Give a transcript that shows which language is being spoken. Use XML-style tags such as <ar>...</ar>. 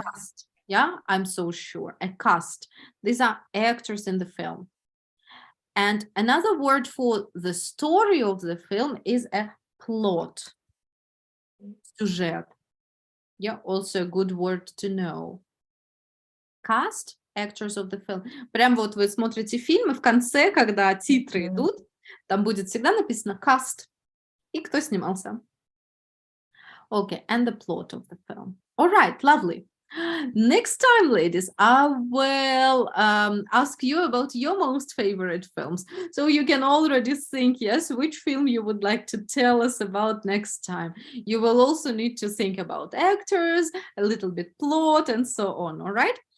<en>A cast. Yeah, I'm so sure. A cast. These are actors in the film. And another word for the story of the film is a plot.</en> <ru>Сюжет.</ru> <en>Yeah, also a good word to know. Cast, actors of the film.</en> <ru>Прям вот вы смотрите фильм, и в конце, когда титры идут, там будет всегда написано cast и кто снимался.</ru> <en>Okay, and the plot of the film. All right, lovely. Next time, ladies, I will ask you about your most favorite films. So you can already think, yes, which film you would like to tell us about next time. You will also need to think about actors, a little bit plot, and so on, all right?</en>